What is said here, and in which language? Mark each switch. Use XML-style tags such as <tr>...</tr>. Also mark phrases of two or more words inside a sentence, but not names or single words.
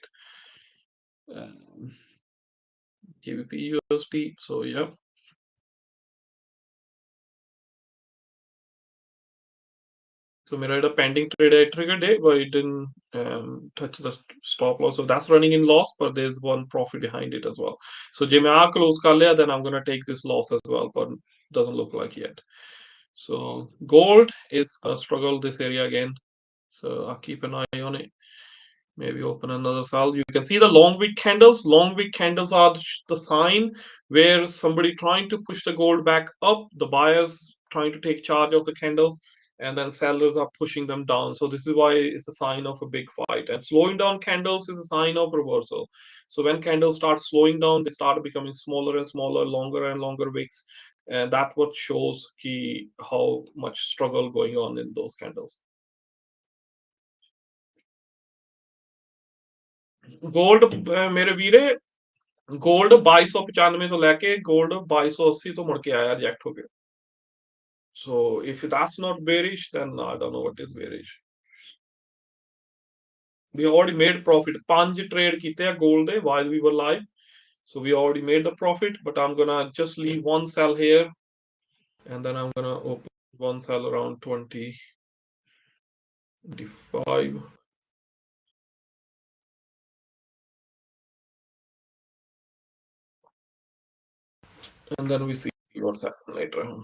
<en>Um, GBP USD. So yeah. So मेरा a pending trade I triggered it, but it didn't touch the stop loss. So that's running in loss, but there's one profit behind it as well.</en> <pa>So ਜੇ ਮੈਂ ਆ close ਕਰ ਲਿਆ,</pa> <en>then I'm gonna take this loss as well, but doesn't look like yet. So gold is a struggle this area again. So I'll keep an eye on it. Maybe open another sell. You can see the long wick candles. Long wick candles are the sign where somebody trying to push the gold back up. The buyers trying to take charge of the candle, and then sellers are pushing them down. So this is why it's a sign of a big fight. And slowing down candles is a sign of reversal. So when candles start slowing down, they start becoming smaller and smaller, longer and longer wicks, and that's what shows how much struggle going on in those candles.</en> <pa>ਗੋਲਡ ਮੇਰੇ ਵੀਰੇ ਗੋਲਡ 2295 ਤੋਂ ਲੈ ਕੇ gold 2280 ਤੋਂ ਮੁੜ ਕੇ ਆਇਆ ਰਿਜੈਕਟ ਹੋ ਗਿਆ.</pa> <en>So if that's not bearish, then I don't know what is bearish. We already made profit. 5 trade</en> <pa>ਕੀਤੇ ਆ</pa> <en>gold ਦੇ while we were live. So we already made the profit, but I'm gonna just leave one sell here, and then I'm gonna open one sell around 2025. And then we see what's happening later.</en>